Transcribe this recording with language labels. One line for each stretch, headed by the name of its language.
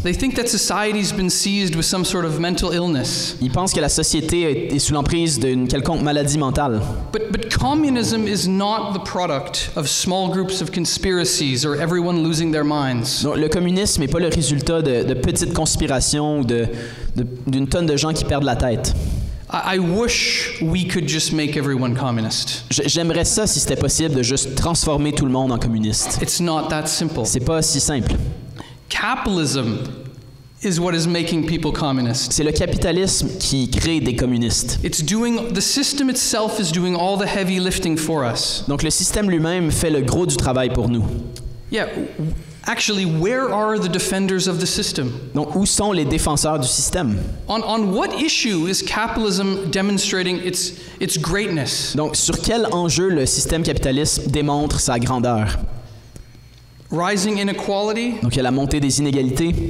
English: They think that society's been seized with some sort of mental illness.
French: Ils pensent que la société est sous l'emprise d'une quelconque maladie mentale.
English: But communism is not the product of small groups of conspiracies or everyone losing their minds.
French: Donc, le communisme n'est pas le résultat de petites conspirations ou d'une tonne de gens qui perdent la tête.
English: I wish we could just make everyone communist.
French: J'aimerais ça si c'était possible de juste transformer tout le monde en communiste.
English: It's not that simple.
French: C'est pas si simple.
English: Capitalism is what is making people communist.
French: C'est le capitalisme qui crée des communistes.
English: The system itself is doing all the heavy lifting for us.
French: Donc le système lui-même fait le gros du travail pour nous.
English: Yeah, actually, where are the defenders of the system?
French: Donc où sont les défenseurs du système?
English: On what issue is capitalism demonstrating its greatness?
French: Donc sur quel enjeu le système capitaliste démontre sa grandeur?
English: Rising inequality,
French: Donc il y a la montée des inégalités,